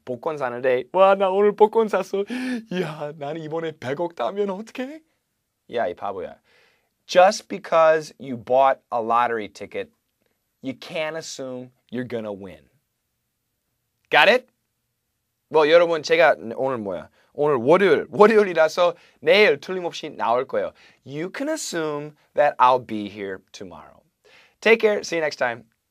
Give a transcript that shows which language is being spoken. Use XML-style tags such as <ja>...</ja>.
<ko>복권 사는데 와, 나 오늘 복권 샀어. 이야, 나는 이번에 100억 따면 어떡해? 야, 이 바보야.</ko> <en>Just because you bought a lottery ticket, you can't assume you're gonna win. Got it?</en> <ko>뭐 여러분, 제가 오늘 뭐야? 오늘 월요일이라서 내일 틀림없이 나올 거예요.</ko> <en>You can assume that I'll be here tomorrow. Take care. See you next time.</en>